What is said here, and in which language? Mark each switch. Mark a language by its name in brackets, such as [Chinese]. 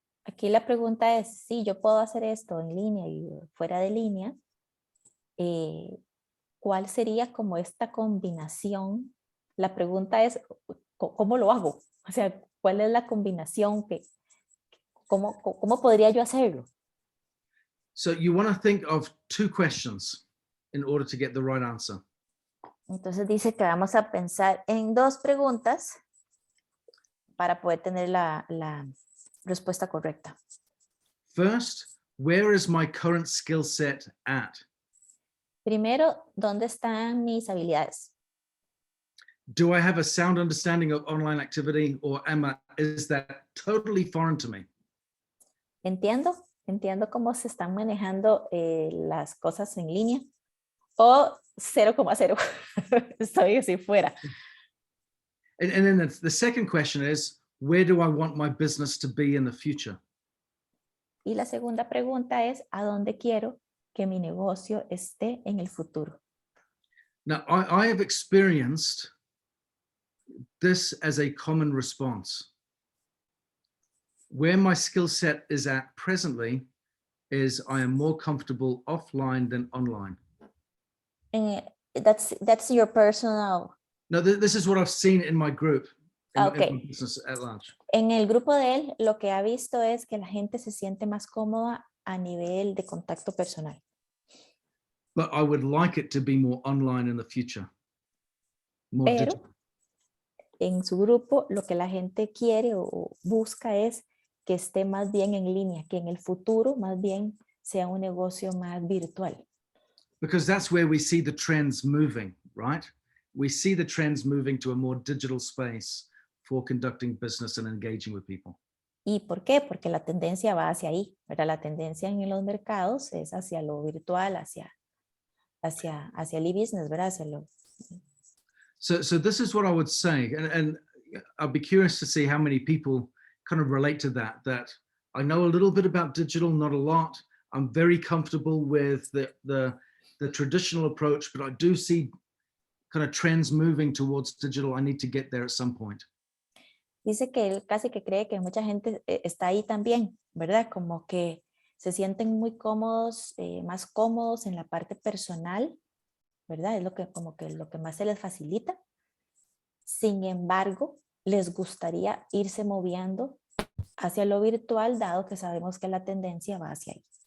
[Spanish] Aquí la pregunta es, si yo puedo hacer esto en línea y fuera de línea, ¿cuál sería como esta combinación? La pregunta es, ¿cómo lo hago? O sea, ¿cuál es la combinación? ¿Cómo podría yo hacerlo? [English] So you want to think of two questions in order to get the right answer. [Spanish] Entonces dice que vamos a pensar en dos preguntas para poder tener la respuesta correcta. [English] First, where is my current skill set at? [Spanish] Primero, ¿dónde están mis habilidades? [English] Do I have a sound understanding of online activity, or is that totally foreign to me? [Spanish] Entiendo cómo se están manejando las cosas en línea. O 0,0. Estoy así fuera. [English] And then the second question is, where do I want my business to be in the future? [Spanish] Y la segunda pregunta es, ¿a dónde quiero que mi negocio esté en el futuro? [English] Now, I have experienced this as a common response. Where my skill set is at presently is I am more comfortable offline than online. That's your personal. No, this is what I've seen in my group, in my business at large. [Spanish] En el grupo de él, lo que ha visto es que la gente se siente más cómoda a nivel de contacto personal. [English] But I would like it to be more online in the future. More [Spanish] Pero [English] digital. [Spanish] En su grupo, lo que la gente quiere o busca es que esté más bien en línea, que en el futuro más bien sea un negocio más virtual. [English] Because that's where we see the trends moving, right? We see the trends moving to a more digital space, for conducting business and engaging with people. [Spanish] ¿Y por qué? Porque la tendencia va hacia ahí, ¿verdad? La tendencia en los mercados es hacia lo virtual, hacia el e-business, ¿verdad? Hacia lo... [English] So this is what I would say, and I'll be curious to see how many people kind of relate to that I know a little bit about digital, not a lot. I'm very comfortable with the traditional approach, but I do see kind of trends moving towards digital. I need to get there at some point. [Spanish] Dice que él casi que cree que mucha gente está ahí también, ¿verdad? Como que se sienten muy cómodos, más cómodos en la parte personal, ¿verdad? Es como que lo que más se les facilita. Sin embargo, les gustaría irse moviendo hacia lo virtual, dado que sabemos que la tendencia va hacia ahí.